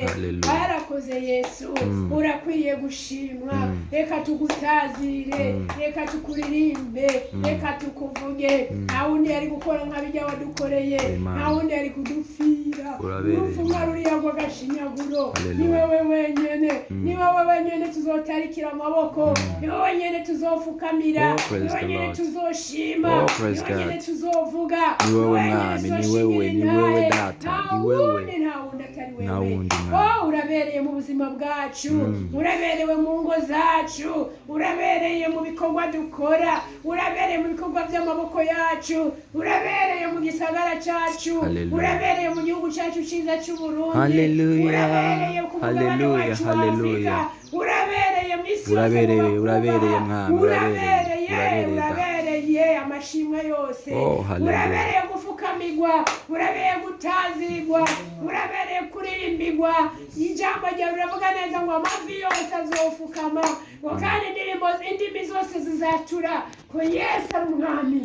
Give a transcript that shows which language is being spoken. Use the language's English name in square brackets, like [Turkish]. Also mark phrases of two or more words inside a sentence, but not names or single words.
[Rundi] Warakoze Yesu, urakwiye gushimwa. Reka tugutazire, reka tukuririmbe, reka tukuvuge. Nta wundi yari gukora nk'abijya wadukoreye, nta wundi yari kudupfira. Urupfu nka ruriya rw'agashinyaguro, ni wewe wenyene, ni wewe wenyene tuzotarikira amaboko, ni wewe wenyene tuzofukamira, ni wewe wenyene tuzoshima, ni wewe wenyene tuzovuga, ni wewe mwami, ni wewe data, ni wewe nta wundi atari wewe. Urabereye mu buzima bwacu, uraberewe mu ngo zacu, urabereye mu bikorwa dukora, urabereye mu bikorwa by'amaboko yacu, urabereye mu gisagara cyacu, urabereye mu gihugu cyacu cyiza cy'u Burundi, urabereye ku mugabane wacu wa Afurika, urabereye mu isi yose, urabereye amashimwe yose, urabereye gufukamigwa, urabereye gutazigwa, urabereye kuririmbigwa. Ijambo ryawe riravuga neza ngo amavi yose azofukama, ngo kandi indimi zose zizatura ko Yesu ari umwami.